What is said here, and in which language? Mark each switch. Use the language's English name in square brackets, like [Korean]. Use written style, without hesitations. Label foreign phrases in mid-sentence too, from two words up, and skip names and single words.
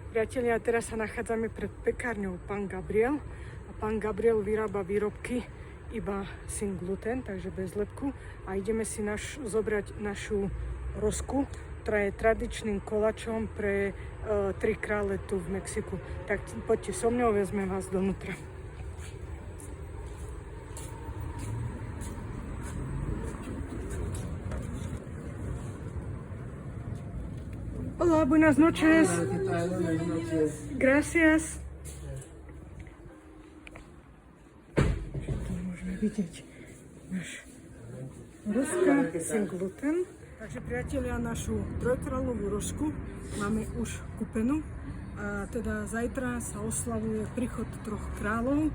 [Slovak] Priatelia, teraz sa nachádzame pred pekárňou Pán Gabriel a Pán Gabriel vyrába výrobky iba [Spanish] sin gluten, [Slovak] takže bez lepku, a ideme si zobrať našu rozku, ktorá je tradičným koláčom pre Tri krále tu v Mexiku. Tak poďte so mnou, vezmem vás donútra. [Spanish] Hola, buenas noches. Hola, ¿qué tal? Buenas noches. Gracias. [Slovak] Tu môžeme vidieť náš rozka [Spanish] sin gluten. [Slovak] Takže priatelia, našu trojkráľovú rožku máme už kúpenú. A teda zajtra sa oslavuje príchod troch kráľov.